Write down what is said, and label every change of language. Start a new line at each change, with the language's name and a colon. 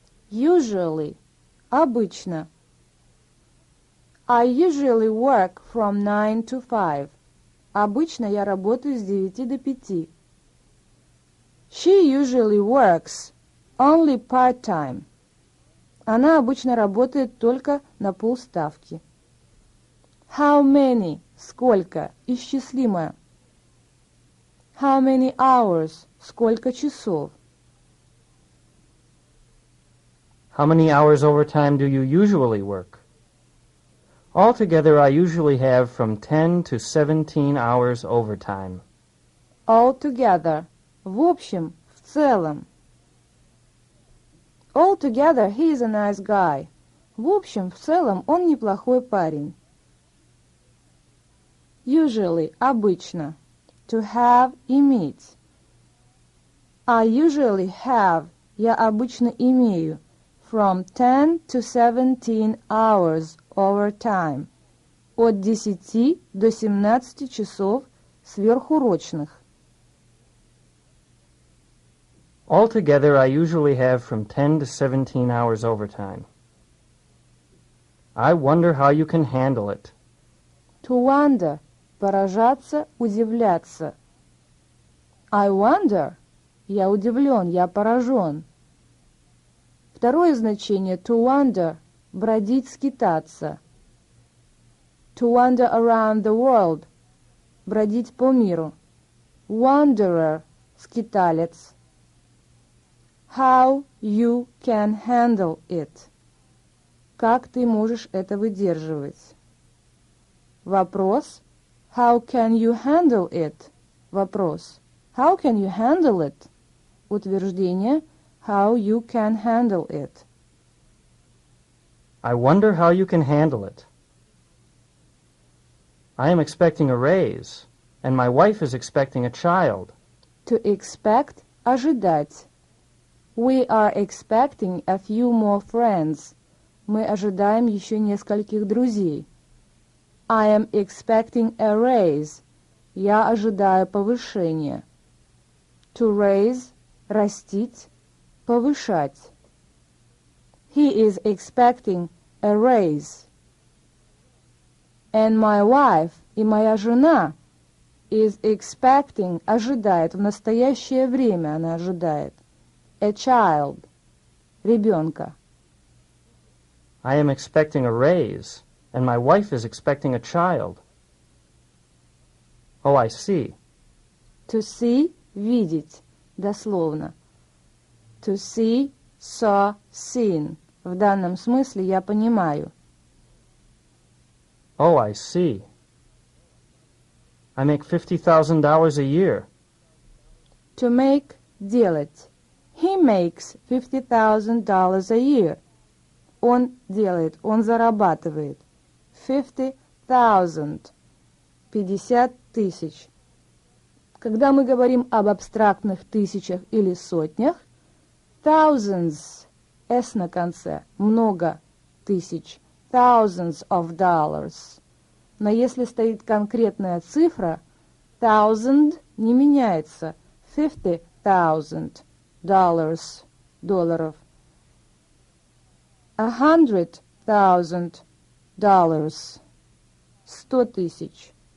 English: Usually – обычно. I usually work from 9 to 5.
Russian: Обычно я работаю с 9 до 5.
English: She usually works only part-time.
Russian: Она обычно работает только на полставки.
English: How many –
Russian: сколько, исчислимое.
English: How many hours –
Russian: сколько часов.
English: How many hours overtime do you usually work? Altogether, I usually have from 10 to 17 hours overtime.
Russian: Altogether – в общем, в целом.
English: Altogether, he is a nice guy.
Russian: В общем, в целом, он неплохой парень.
English: Usually – обычно. To have – иметь. I usually have –
Russian: я обычно имею.
English: From 10 to 17 hours overtime.
Russian: От 10 до 17 часов сверхурочных.
English: Altogether, I usually have from 10 to 17 hours overtime. I wonder how you can handle it. To wonder –
Russian: поражаться, удивляться.
English: I wonder
Russian: – я удивлен, я поражен. Второе значение
English: to wander
Russian: – бродить, скитаться.
English: To wander around the world –
Russian: бродить по миру.
English: Wanderer – скиталец. How you can handle it.
Russian: Как ты можешь это выдерживать?
English: Вопрос. How can you handle it? Вопрос. How can you handle it? Утверждение. How you can handle it. I wonder how you can handle it. I am expecting a raise, and my wife is expecting a child. To expect – ожидать.
Russian: We are expecting a few more friends. Мы ожидаем еще нескольких друзей.
English: I am expecting a raise.
Russian: Я ожидаю повышения.
English: To raise –
Russian: растить, повышать.
English: He is expecting a raise. And my wife
Russian: и моя жена
English: is expecting
Russian: – ожидает, в настоящее время она ожидает.
English: A child – ребенка. I am expecting a raise, and my wife is expecting a child. Oh, I see. To see – видеть, дословно. To see, saw, seen.
Russian: В данном смысле я понимаю.
English: Oh, I see. I make $50,000 a year. To make – делать. He makes $50,000 a year.
Russian: Он делает, он зарабатывает. 50,000. 50 тысяч. Когда мы говорим об абстрактных тысячах или сотнях, thousands, s на конце, много тысяч,
English: thousands of dollars.
Russian: Но если стоит конкретная цифра, thousand не меняется,
English: 50,000 dollars,
Russian: долларов. 100,000 dollars, 100 тысяч.